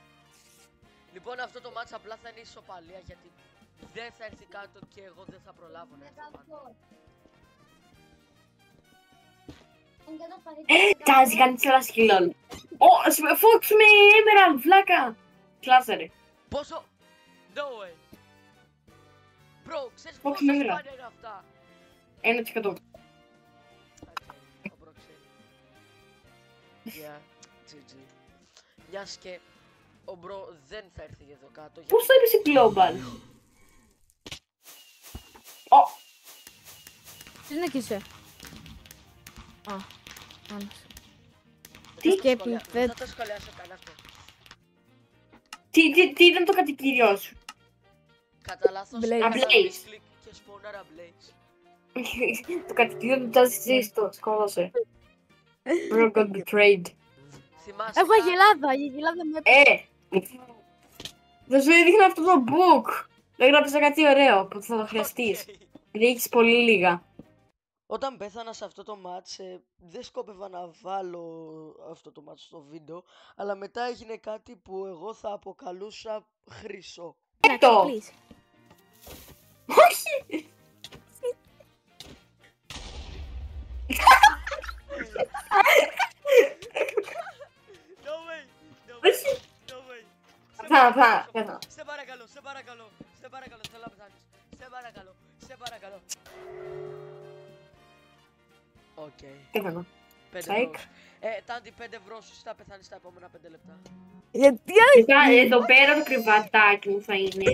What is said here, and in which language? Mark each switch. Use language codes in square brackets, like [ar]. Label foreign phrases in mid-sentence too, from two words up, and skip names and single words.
[el] Λοιπόν, αυτό το μάτς απλά θα είναι ισοπαλία γιατί δεν θα έρθει κάτω και εγώ δεν θα προλάβω να έρθω πάνω. Τάζει, κάνει ένα σκυλόν. Fox με Emerald, βλάκα. Κλάσαρε. Πόσο? [en] No way. Bro, [el] ξέρεις Fox πόσο με σπάνια Emerald. είναι αυτά? 1%. Ο Bro ξέρει. [en] Yeah, GG. [el] Μιας και ο Bro δεν θα έρθει εδώ κάτω. Πώς το είπες η Global? Τι είναι και σε. Τι? Δεν θα το σχολιάσω καν αυτό. Τι ήταν το κατοικίδιό σου? Κατά λάθος Blaze. έκανα Blaze. misclick και σπόναρα Blaze. Το κατοικίδιο του Τάζει το σκότωσε. [en] Bro got betrayed. [el] Θυμάσαι Έχω αγελάδα. Η αγελάδα με Δεν σου έδειχνα αυτό το book. Έγραψα κάτι ωραίο που θα το χρειαστείς. Οκ. Γιατί έχεις πολύ λίγα. Όταν πέθανα σε αυτό το μάτς, δεν σκόπευα να βάλω αυτό το μάτς στο βίντεο, αλλά μετά έγινε κάτι που εγώ θα αποκαλούσα χρυσό. Το! Please. Όχι! [en] No way! No way! [el] Όχι! [en] No way! [el] Πέθανα. Σε παρακαλώ, σε παρακαλώ, σε παρακαλώ, θέλω να πεθάνεις. Σε παρακαλώ, σε παρακαλώ. Οκ. Πέθανα. 5 Τσάικ. ευρώ. Τάντι, 5 ευρώ, σωστά πεθάνεις στα επόμενα 5 λεπτά. Γιατί Μετά εδώ πέρα το κρεβατάκι μου θα είναι.